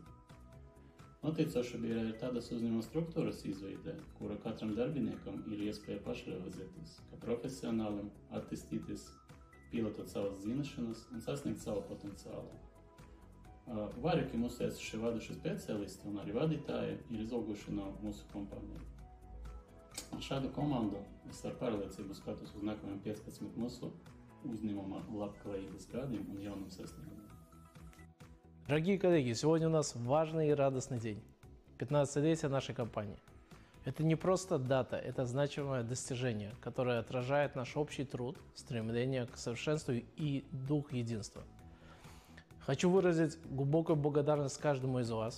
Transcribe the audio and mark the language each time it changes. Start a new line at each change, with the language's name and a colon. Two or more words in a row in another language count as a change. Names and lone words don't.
Latvian: Noticoša bija arī tādas uzņēmuma struktūras izveidē, kura katram darbiniekam ir iespēja pašrealizēties, kā profesionālim, attīstīties, pilotot savas zināšanas un sasniegt savu potenciālu. Vairāki mūsu esošie vadošie speciālisti un arī vadītāji ir izauguši no mūsu kompāniju. Šādu komandu es ar pārliecību skatos uz nākamajiem 15 mūsu uzņēmuma labklājības gadiem un jauniem sasniegumiem.
Russian: Дорогие коллеги, сегодня у нас важный и радостный день. 15-летие нашей компании. Это не просто дата, это значимое достижение, которое отражает наш общий труд, стремление к совершенству и дух единства. Хочу выразить глубокую благодарность каждому из вас.